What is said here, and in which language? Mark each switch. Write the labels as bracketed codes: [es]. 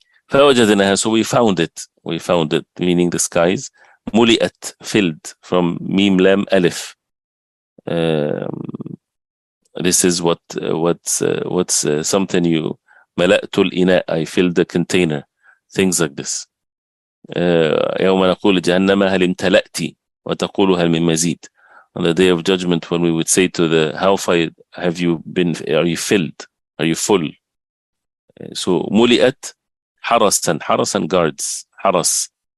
[ar] فَوَجَدْنَاهَا, [en] so we found it, meaning the skies. [ar] مُلِئَت, [en] filled, from mim lam alif. This is what's something you [ar] ملأت الإناء, [en] I filled the container, things like this. [ar] يوم نقول جهنم هل امتلأت وتقول هل من مزيد. [en] On the day of judgment, when we would say to the hellfire, are you filled, are you full? So [ar] مُلِئَت حرسا, [en] guards, حرس.